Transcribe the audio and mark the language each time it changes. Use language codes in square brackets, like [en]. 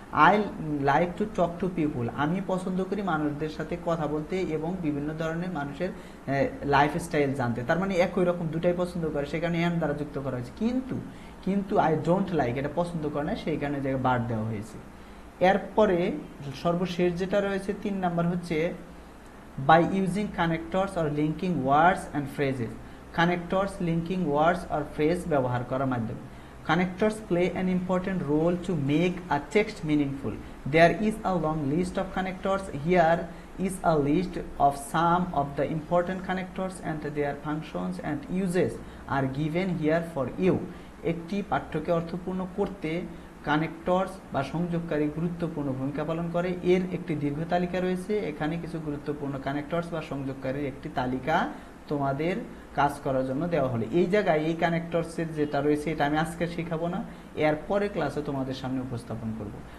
[en] I like to talk to people, [bn] আমি পছন্দ করি মানুষদের সাথে কথা বলতে এবং বিভিন্ন ধরনের মানুষের লাইফস্টাইল জানতে। তার মানে একই রকম, দুটাই পছন্দ করে, সেখানে অ্যান্ড দ্বারা যুক্ত করা হয়েছে। কিন্তু [en] I don't like [bn] এটা পছন্দ করে না, সেই কারণে জায়গায় বাদ দেওয়া হয়েছে। এরপরে সর্বশেষ যেটা রয়েছে 3 নাম্বার হচ্ছে [en] by using connectors or linking words and phrases. Connectors, linking words or phrase [bn] ব্যবহার করার মাধ্যমে। [en] Connectors play an important role to make a text meaningful. There is a long list of connectors. Here is a list of some of the important connectors and their functions and uses are given here for you. [bn] একটি পাঠ্যকে অর্থপূর্ণ করতে connectors বা সংযোগকারী গুরুত্বপূর্ণ ভূমিকা পালন করে। এর একটি দীর্ঘ তালিকা রয়েছে, এখানে কিছু গুরুত্বপূর্ণ কানেক্টরস বা সংযোগকারীর একটি তালিকা তোমাদের কাজ করার জন্য দেওয়া হলো। এই জায়গায় এই কানেক্টরসের যেটা রয়েছে এটা আমি আজকে শেখাবো না, এরপরে ক্লাসে তোমাদের সামনে উপস্থাপন করব।